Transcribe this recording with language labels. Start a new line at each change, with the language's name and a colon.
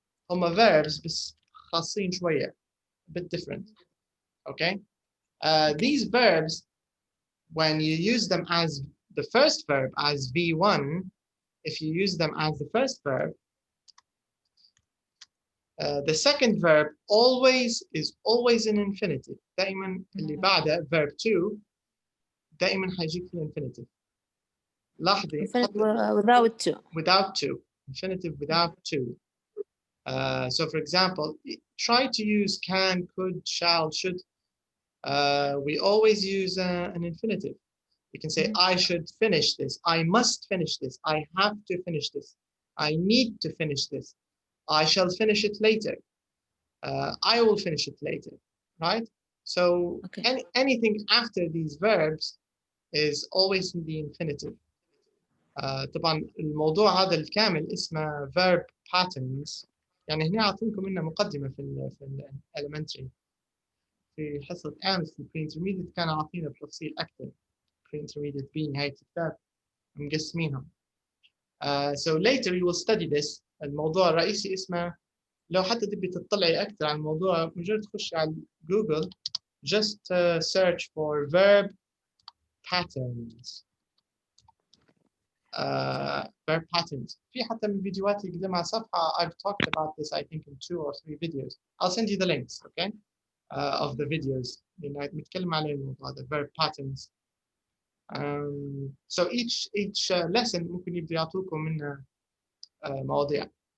Arabic: هما
English: verbs
Arabic: بس خاصين شوية,
English: a bit different. Okay? These verbs, when you use them as the first verb, as V1, if you use them as the first verb, the second verb is always an infinitive.
Arabic: دائما اللي بعده verb 2 دائما حيجيك في infinitive. لاحظي
English: without to. Without to. Infinitive without to. So for example, try to use can, could, shall, should. We always use an infinitive. You can say, I should finish this. I must finish this. I have to finish this. I need to finish this. I shall finish it later. I will finish it later, right? So Okay. anything after these verbs is always in the infinitive.
Arabic: طبعا الموضوع هذا الكامل اسمه Verb Patterns. يعني هنا أعطيكم منه مقدمة في elementary. في حصة أمس في pre-intermediate كان عاطينا بتفصيل أكثر. Pre-intermediate B نهاية الكتاب مقسمينهم.
English: So later you will study this.
Arabic: الموضوع الرئيسي اسمه، لو حتى تبي تطلعي أكثر عن الموضوع مجرد تخشي على جوجل
English: just search for verb patterns. Verb patterns.
Arabic: في حتى من فيديوهات اللي قدمها صفحة
English: I've talked about this I think in 2 or 3 videos. I'll send you the links, okay, of the videos.
Arabic: نتكلم على الموضوع هذا verb patterns.
English: So each lesson
Arabic: ممكن يبدأ يعطوكم منه مواضيع.